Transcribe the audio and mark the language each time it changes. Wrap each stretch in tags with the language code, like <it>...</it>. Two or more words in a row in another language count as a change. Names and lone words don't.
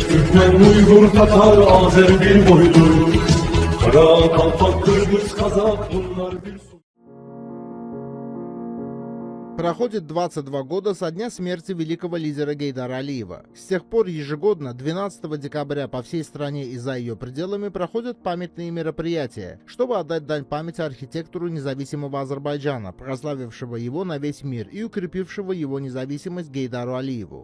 <tr>Türkmen, Uygur, Tatar, Azer bir boydur. Kara Kalpak, Kırgız, Kazak bunlar bir su.</tr> <ru>Проходит 22 года со дня смерти великого лидера Гейдара Алиева. С тех пор ежегодно 12 декабря по всей стране и за ее пределами проходят памятные мероприятия, чтобы отдать дань памяти архитектору независимого Азербайджана, прославившего его на весь мир и укрепившего его независимость Гейдару Алиеву.</ru>